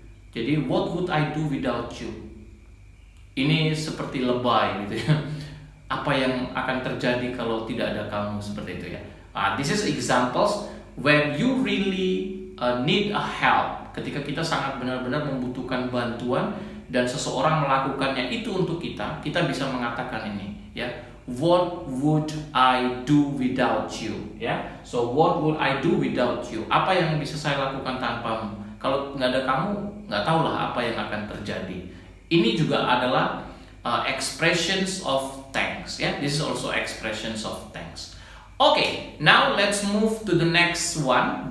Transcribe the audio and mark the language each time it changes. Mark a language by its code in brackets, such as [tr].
[en] Jadi what would I do without you? [id] Ini seperti lebay gitu ya. Apa yang akan terjadi kalau tidak ada kamu, seperti itu ya. [en] This is examples when you really need a help. [id] Ketika kita sangat benar-benar membutuhkan bantuan dan seseorang melakukannya itu untuk kita bisa mengatakan ini ya. [en] What would I do without you? Ya, so what would I do without you? [id] Apa yang bisa saya lakukan tanpamu? Kalau nggak ada kamu, nggak tahulah apa yang akan terjadi. Ini juga adalah [en] expressions of thanks. Ya, this is also expressions of thanks. Okay, now let's move to the next one.